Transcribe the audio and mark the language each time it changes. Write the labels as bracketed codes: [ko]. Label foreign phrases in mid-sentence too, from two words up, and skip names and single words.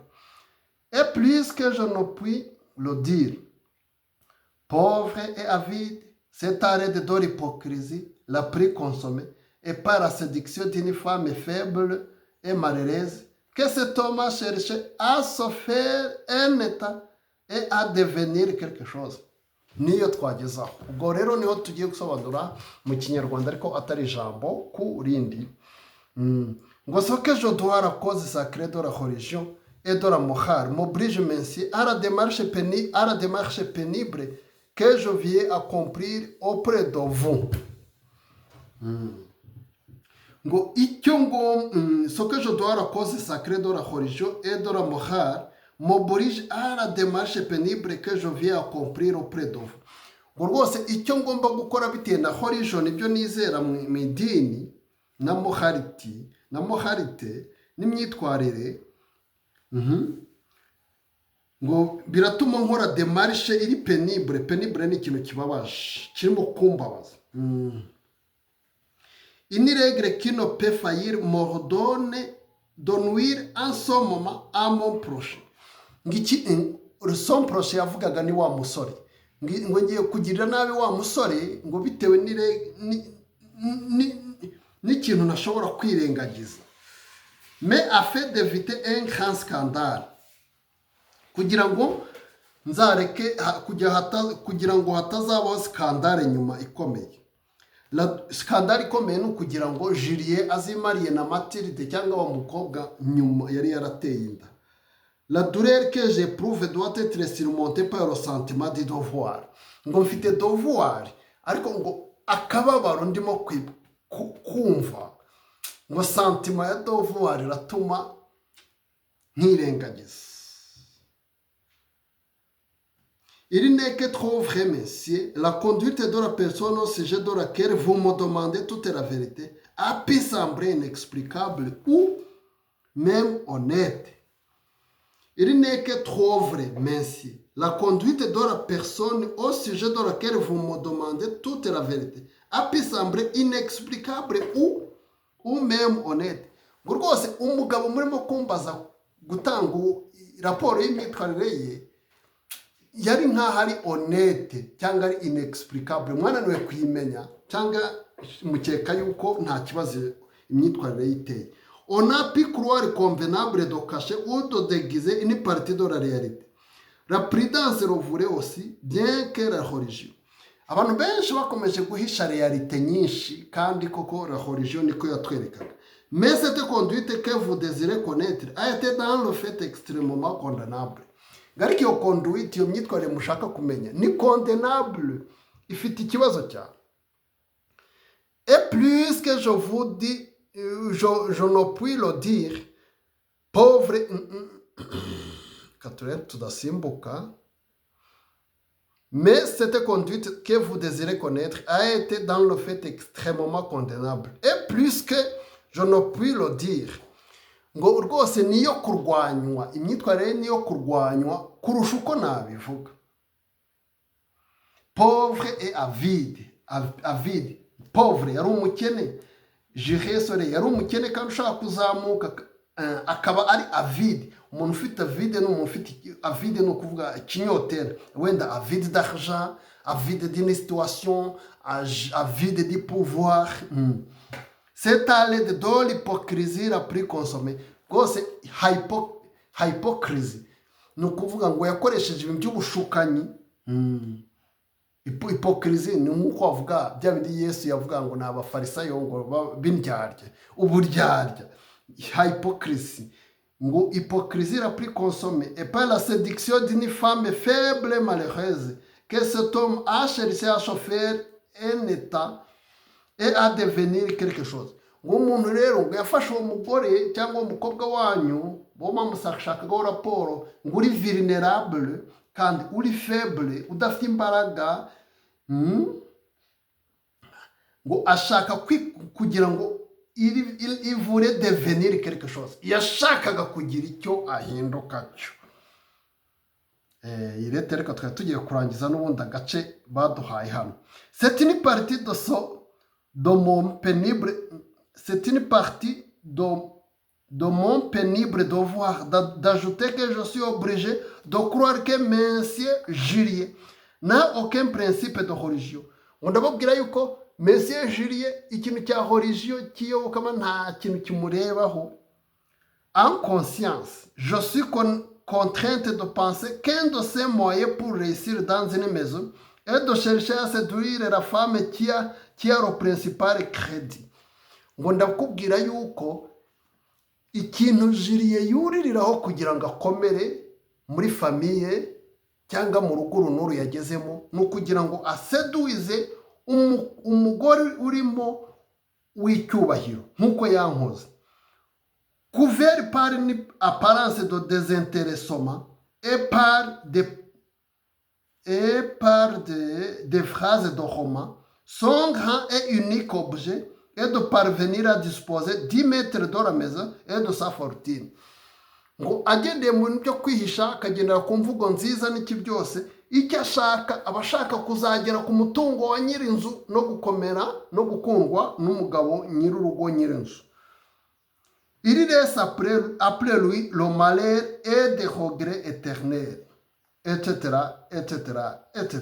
[fr] Et puisque je ne puis le dire, pauvre et avide, cet arrêt de l'hypocrisie l'a pris consommé, et par la séduction d'une femme faible et malheureuse, que cet homme a cherché à se faire un état et à devenir quelque chose. [rw] Niyo twagezaho. Ubwo rero niho tugiye gusobanura mu kinyarwanda ariko atari ijambo ku rindi. [fr] Ngo ce que je dois à la cause sacrée de la religion et de la morale m'oblige, monsieur, à la démarche pénible que je viens accomplir auprès de vous. Ngo ce que je dois à la cause sacrée de la religion et de la morale m'oblige à la démarche pénible que je viens accomplir auprès de vous. [rw] Ngo rwose icyo ngomba gukora bitewe na religion, ibyo nizera mu idini, na moralité n'imyitwarire, ngo biratuma nkora démarche iri pénible. Pénible ni ikintu kibabaje, kirimo kumbabaza. [fr] Une règle qui ne peut faillir m'ordonne de nuire en ce moment à mon prochain. Son prochain [rw] yavugaga ni wa musore. Ngo ngiye kugirira nabi wa musore, ngo bitewe n'ikintu nashobora kwirengagiza. [fr] Mais afin d'éviter un grand scandale, [rw] kugira ngo hatazabaho skandale nyuma ikomeye. La skandale ikomeye ni ukugira ngo Julien azimariye na Mathilde cyangwa wa mukobwa nyuma yari yarateye inda. [fr] La douleur que j'éprouve doit être surmontée par le sentiment du devoir. [rw] Ngo mfite devoir, ariko ngo akababaro ndimo kumva, ngo sentiment ya devoir iratuma ntirengagiza. [fr] Il n'est que trop vrai, messieurs, la conduite de la personne au sujet de laquelle vous me demandez toute la vérité a pu sembler inexplicable ou même honnête. Il n'est que trop vrai, messieurs, la conduite de la personne au sujet de laquelle vous me demandez toute la vérité a pu sembler inexplicable ou même honnête. [rw] Ngo rwose umugabo murimo kumbaza gutanga raporo y'imyitwarire ye yari nk'aho ari honnête cyangwa ari inexplicable, mwananiwe kuyimenya cyangwa mukeka yuko nta kibazo imyitwarire yiteye. [fr] On a pu croire convenable de cacher ou de déguiser une partie de la réalité. La prudence le voulait aussi, bien que la religion. [rw] Abantu benshi bakomeje guhisha realite nyinshi kandi koko [fr] la religion [rw] niko yatwerekaga. [fr] Mais cette conduite que vous désirez connaître a été dans le fait extrêmement condamnable. [rw] Ariko iyo conduite, iyo myitwarire mushaka kumenya ni condamnable, ifite ikibazo cyane. [fr] Et plus que je vous dis, je ne puis le dire, pauvre, tudasimbuka, mais cette conduite que vous désirez connaître a été dans le fait extrêmement condamnable. Et plus que je ne puis le dire, [rw] ngo rwose niyo kurwanywa, imyitwarire niyo kurwanywa kurusha uko nabivuga. [fr] Pauvre et avide. [rw] Pauvre yari umukene, jiresore yari umukene kandi ushaka kuzamuka, akaba ari avide. Umuntu ufite avide n'umuntu ufite avide ni ukuvuga ikinyotera, wenda [fr] avide d'argent, avide d'une situation, avide du pouvoir. C'est à l'aide de l'hypocrisie la plus consommée. [rw] Rwose hypocrisy ni ukuvuga ngo yakoresheje ibintu by'ubushukanyi. Hypocrisy ni nk'uko bavuga bya bindi Yesu yavuga ngo ni abafarisayo ngo b'indyarya, uburyarya. [fr] Hypocrisy, ngo hypocrisie la plus consommée et par la séduction d'une femme faible et malheureuse que cet homme a cherché à chauffer un état et à devenir quelque chose. [rw] Ngo umuntu rero ngo yafashe uwo mugore cyangwa umukobwa wanyu bo bamushakagaho raporo ngo uri vulnerable kandi uri faible, udafite imbaraga, ngo ashaka kugira ngo [fr] il voulait devenir quelque chose, [rw] yashakaga kugira icyo ahinduka cyo. Irete reka twari tugiye kurangiza n'ubundi agace baduhaye hano. [fr] C'est une partie de mon pénible, c'est une partie de mon pénible devoir d'ajouter que je suis obligé de croire que Monsieur Julie n'a aucun principe de religion. [rw] On ndababwira yuko Monsieur Julie ikintu cya religion kiyobokama nta kintu kimurebaho. [fr] En conscience, je suis contrainte de penser qu'un de ces moyens pour réussir dans une maison est de chercher à séduire la femme qui a le principal crédit. [rw] Ngo ndakubwira yuko ikintu Julie yuririraho kugira ngo akomere muri famille cyangwa mu rugo runuru yagezemo ni ukugira ngo aseduize umugore urimo w'icyubahiro nk'uko yankoze. [fr] Couvert par une apparence de désintéressement et par des phrases de roman, son grand et unique objet est de parvenir à disposer du maître de la maison et de sa fortune. [rw] Ngo agendeye mu bintu byo kwihisha akagendera ku mvugo nziza n'iki byose, icyo ashaka aba ashaka kuzagera ku mutungo wa nyirinzu no gukomera no gukundwa n'umugabo nyir'urugo nyir'inzu. [fr] Il laisse après lui le malheur et des regrets éternels, etc., etc., etc.